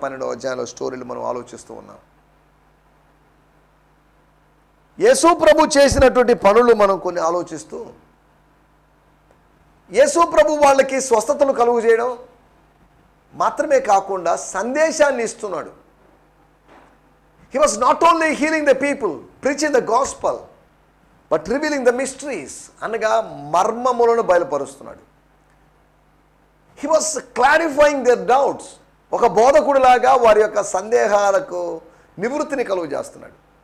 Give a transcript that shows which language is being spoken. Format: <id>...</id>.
<te>12వ అధ్యాయంలో స్టోరీలు మనం ఆలోచిస్తూ ఉన్నాం. యేసు ప్రభు చేసినటువంటి పనులు మనం కొన్ని ఆలోచిస్తూ, యేసు ప్రభు వాళ్ళకి స్వస్థతలు కలుగు చేయడం మాత్రమే కాకుండా సందేశాన్ని ఇస్తున్నాడు.</te> <en>He was not only healing the people, preaching the gospel, but revealing the mysteries,</en> <te>అనగా మర్మములను బయలుపరుస్తున్నాడు.</te> <en>He was clarifying their doubts.</en> <te>ఒక బోధకుడిలాగా వారి యొక్క సందేహాలకు నివృత్తిని కలుగు చేస్తున్నాడు.</te>